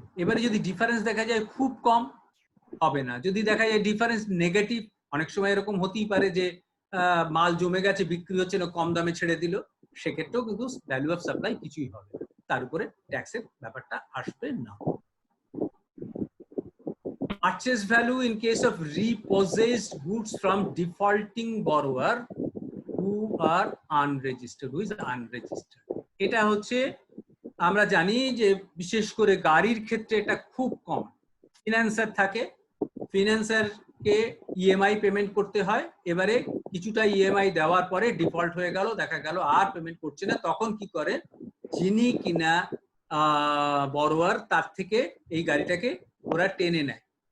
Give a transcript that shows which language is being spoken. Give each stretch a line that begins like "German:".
Bangla: এবারে যদি ডিফারেন্স দেখা যায় খুব কম, হবে না। যদি দেখা যায় ডিফারেন্স নেগেটিভ, অনেক সময় এরকম হতেই পারে যে মাল জমে গেছে, বিক্রি হচ্ছে না, কম দামে ছেড়ে দিল, সেক্ষেত্রেও কিন্তু ভ্যালু অফ সাপ্লাই কিছুই হবে না, তার উপরে ট্যাক্সের ব্যাপারটা আসবে না।
English: Purchase value in case of repossessed goods from defaulting borrower who are unregistered, who is unregistered.
Bangla: এটা হচ্ছে আমরা জানি যে বিশেষ করে গাড়ির ক্ষেত্রে এটা খুব কম। ফিনান্সার থাকে, ফিনান্সারকে ইএমআই পেমেন্ট করতে হয়, এবারে কিছুটা ইএমআই দেওয়ার পরে ডিফল্ট হয়ে গেল, দেখা গেল আর পেমেন্ট করছে না, তখন কি করে, যিনি কিনা বড়োয়ার তার থেকে এই গাড়িটাকে ওরা টেনে নেয়।